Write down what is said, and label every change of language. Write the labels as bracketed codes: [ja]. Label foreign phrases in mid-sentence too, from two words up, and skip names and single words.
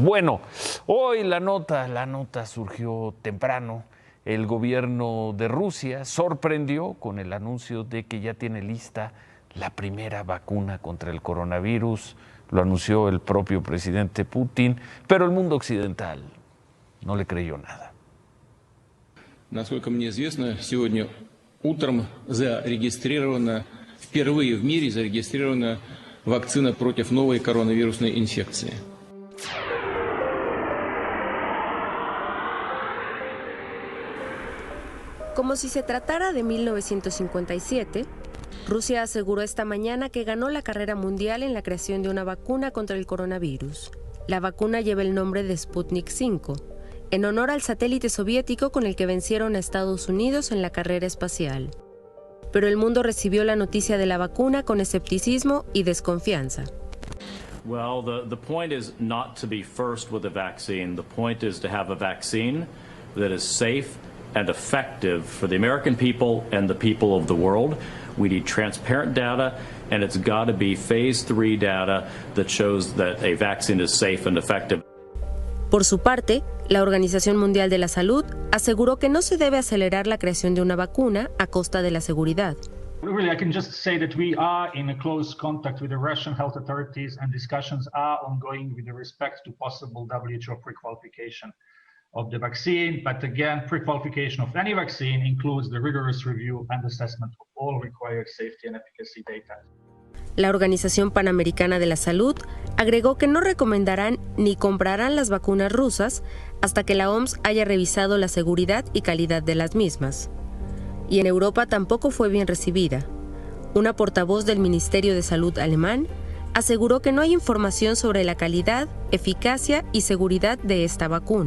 [es] Bueno, hoy la nota surgió temprano. El gobierno de Rusia sorprendió con el anuncio de que ya tiene lista la primera vacuna contra el coronavirus. Lo anunció el propio presidente Putin, pero el mundo occidental no le creyó nada. [ru] Насколько мне известно, сегодня утром впервые в мире зарегистрирована вакцина против новой коронавирусной инфекции. [es] Como si se tratara de 1957, Rusia aseguró esta mañana que ganó la carrera mundial en la creación de una vacuna contra el coronavirus. La vacuna lleva el nombre de Sputnik 5, en honor al satélite soviético con el que vencieron a Estados Unidos en la carrera espacial. Pero el mundo recibió la noticia de la vacuna con escepticismo y desconfianza. [en] Well, the point is not to be first with a vaccine. The point is to have a vaccine that is safe and effective for the American people and the people of the world. We need transparent data, and it's got to be phase 3 data that shows that a vaccine is safe and effective. [es] Por su parte, la Organización Mundial de la Salud aseguró que no se debe acelerar la creación de una vacuna a costa de la seguridad. [en] Really, I can just say that we are in a close contact with the Russian health authorities, and discussions are ongoing with respect to possible WHO pre-qualification of the vaccine. But again, pre-qualification of any vaccine includes the rigorous review and assessment of all required safety and efficacy data. [es] La Organización Panamericana de la Salud agregó que no recomendarán ni comprarán las vacunas rusas hasta que la OMS haya revisado la seguridad y calidad de las mismas. Y en Europa tampoco fue bien recibida. Una portavoz del Ministerio de Salud alemán aseguró que no hay información sobre la calidad, eficacia y seguridad de esta vacuna.